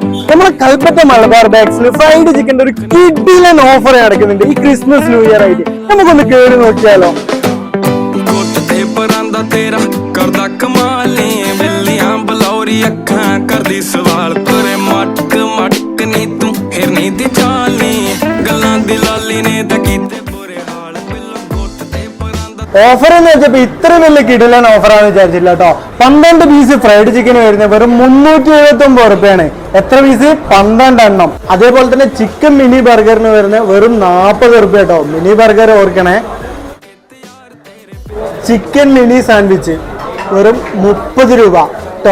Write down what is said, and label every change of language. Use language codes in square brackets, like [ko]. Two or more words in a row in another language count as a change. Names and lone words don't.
[ml] നമ്മളെ കൽപ്പറ്റ മലബാർ ബാഗ്സിൽ [en] fried chicken [ml] ഒരു കിഡിലൻ ഓഫർ നടക്കുന്നുണ്ട് ഈ [en] Christmas New Year [ml] ആയിട്ട്. നമുക്കൊന്ന് കേറി നോക്കിയാലോ. [pa] ਕਰਦਾ ਕਮਾਲੇ ਬਿੱਲੀਆਂ ਬਲੌਰੀ ਅੱਖਾਂ ਕਰਦੀ ਸਵਾਲ ਕਰੇ ਮਟਕ ਮਟਕ ਨੀ ਤੂੰ ਹਿਰਨੀ ਦੀ ਚਾਲੀ ਗੱਲਾਂ ਦੀ ਲਾਲੀ ਨੇ ਤੇ ਕੀਤੇ ਬੁਰੇ ਹਾਲ ਬਿੱਲੋ ਗੋਟ ਤੇ ਪਰਾਂਦਾ. [ml] ഓഫർ എന്ന് വെച്ചപ്പോ ഇത്ര വലിയ കിടിലൻ ഓഫറാന്ന് വിചാരിച്ചില്ല കേട്ടോ. 12 [en] piece fried chicken [ml] വരുന്നത് വെറും 379 റുപ്യാണ്. എത്ര പീസ്? 12 എണ്ണം. അതേപോലെ തന്നെ [en] chicken mini burger [ml] വരുന്നത് വെറും 40 റുപ്യ കേട്ടോ. [en] mini burger [ml] ഓർക്കണേ. [en] chicken mini sandwich [ml] വെറും 30 രൂപ കേട്ടോ.